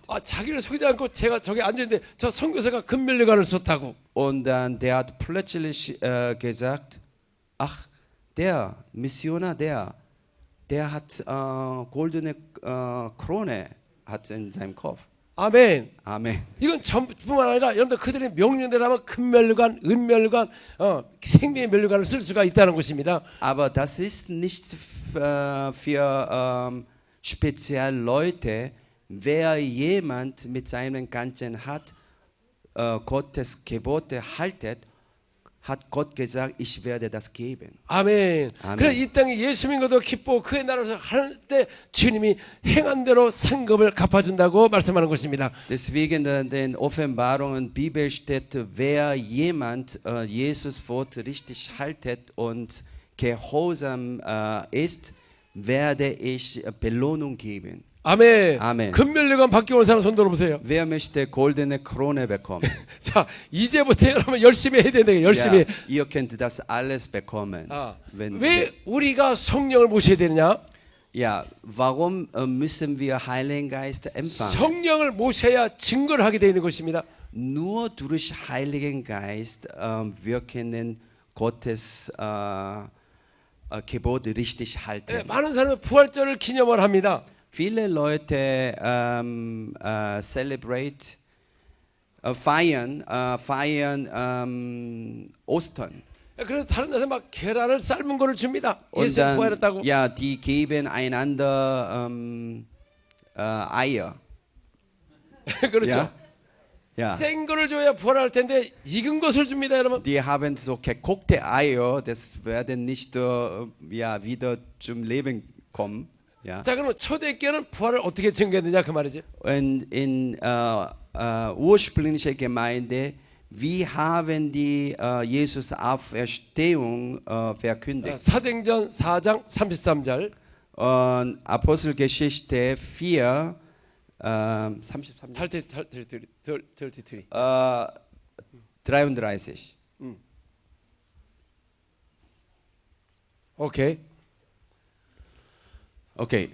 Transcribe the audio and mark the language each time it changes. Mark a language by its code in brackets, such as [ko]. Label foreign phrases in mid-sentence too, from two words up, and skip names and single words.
[ko] 자기를 소개하지 않고 제가 저기 앉았는데 저 선교사가 금멸관을 썼다고. [de] Und dann der hat plötzlich gesagt, ach, der Missionar, der hat goldene Krone hat in seinem Kopf. [ko] 아멘. [de] Amen. [ko] 이건 전뿐만 아니라 여러분들 그들의 명령대로 하면 금멸관, 은멸관, 생명의 멸관을 쓸 수가 있다는 것입니다. [de] Aber das ist nicht für speziell Leute, wer jemand mit seinem ganzen Herz Gottes Gebote haltet, hat Gott gesagt, ich werde das geben. [ko] 아멘. 아멘. 그래서 이 땅에 예수 믿고도 기쁘고 그의 나라에서 할 때 주님이 행한 대로 상급을 갚아준다고 말씀하는 것입니다. [de] Deswegen in den Offenbarungen Bibel steht, wer jemand Jesus Wort richtig haltet und gehorsam ist, werde ich Belohnung geben. [ko] 아멘. 아멘. 금멸관 받기 온 사람 손 들어보세요. [de] Wer möchte goldene Krone bekommen? [ko] 자, 이제부터 여러분 열심히 해야 된다. 열심히. [de] Ja, ihr könnt das alles bekommen. [ko] 왜 우리가 성령을 모셔야 되느냐? [de] Ja, warum müssen wir Heiligen Geist empfangen? [ko] 성령을 모셔야 증거를 하게 되는 것입니다. [de] Nur durch Heiligen Geist wir können Gottes Gebote richtig halten. [ko] 많은 사람은 부활절을 기념을 합니다. [de] Viele Leute feiern Ostern. [ko] 그래서 다른 데서 막 계란을 삶은 거를 줍니다. [de] Und [ko] 예수 [de] dann, [ko] 부활했다고. [de] ja, die geben einander Eier. [ko] 그렇죠. [de] Ja. Ja. [ko] 생 거를 줘야 부활할 텐데 익은 것을 줍니다, 여러분. [de] Die haben so gekochte Eier, das werden nicht wieder zum Leben kommen. Ja. [ko] 자, 그럼 초대교회는 부활을 어떻게 증거했느냐 그 말이죠. [de] Und in ursprünglicher Gemeinde, wie haben die Jesus Auferstehung verkündigt? [ko] 사도행전 4장 33절. [de] Und Apostelgeschichte 4, 33, 33. 33. [ko] 오케이. [de] Okay.